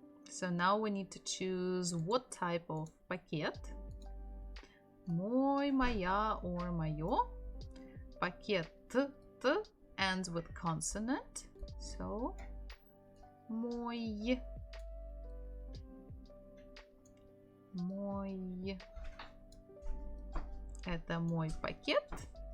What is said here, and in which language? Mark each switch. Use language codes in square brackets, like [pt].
[en] So now we need to choose what type of пакет. [ru] Мой, моя, or моё. [en] Пакет T ends with consonant. [ru] So мой. Мой. Это мой пакет.